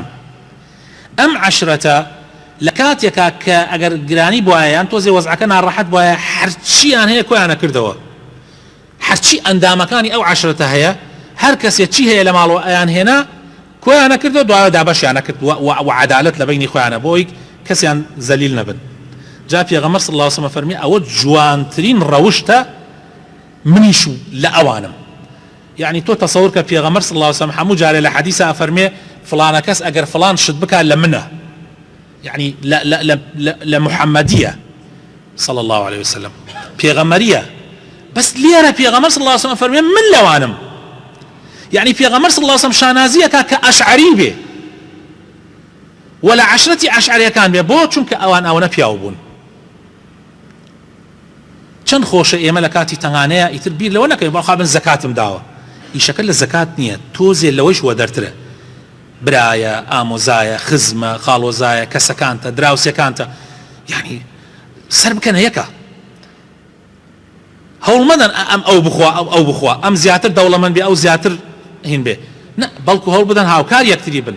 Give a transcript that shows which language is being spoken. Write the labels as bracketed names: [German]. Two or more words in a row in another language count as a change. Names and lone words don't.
[Central Kurdish] ئەم عەشرەتە لە کاتێکا کە ئەگەر گرانی بووایە یان تۆزێ وەزعەکە ناڕەحەت بووایە هەرچییان هەیە کۆیانە کردەوە، هەرچی ئەندامەکانی ئەو عەشرەتە هەیە، هەر کەسێک چی هەیە لە ماڵەوە ئەیان هێنا کۆیانە کردەوە، دوایە دابەشیانە کرد و عەدالەت لە بینی خۆیانە بۆی کەسیان زەلیل نەبن. جا پێغەمبەر [Arabic] صلی الله علیه وسلم [Central Kurdish] فەرمی ئەوە جوانترین ڕەوشتە منیش لە ئەوانم. يعني تو تصور کە پێغەمبەر [Arabic] صلی الله علیه وسلم [Central Kurdish] هەموو جارێ لە حەدیثە ئەفەرمێ فلانە کەس ئەگەر فلان شت بکات لە منە، يعني لە محەممەدیە [Arabic] صلى الله عليه وسلم [Central Kurdish] پێغەمبەریە، بەس لێرە پێغەمبەر [Arabic] صلی الله علیه وسلم [Central Kurdish] فەرمێ من لەوانم. يعني پێغەمبەر [Arabic] صلی الله علیه وسلم [Central Kurdish] شانازیەکە کە ئەشعەری بێ ولا عشرەتی ئەشعەریەکان بێ، بۆ چونکە ئەوان ئەوەنە پیاو بوون. چەند خۆشە ئێمە لە کاتی تەنگانەیە ئیتر بیر لەوە نەکەین بەڵام خابن زەکاتم داوە، ئیشەکە لە زەکات نییە، تۆزێ لەوەیش وە دەرترە، برایە، ئامۆزایە، خزمە، خاڵۆزایە، کەسەکانتە، دراوسەکانتە، یعنی سەر بکەنە یەکە، هەوڵ مەدەن ئەم ئەو بخوا ئەو بخوا، ئەم زیاتر دەوڵەمەند بێ ئەو زیاتر هین بێ، نە بەڵکو هەوڵ بدەن هاوکار یەکتری بن.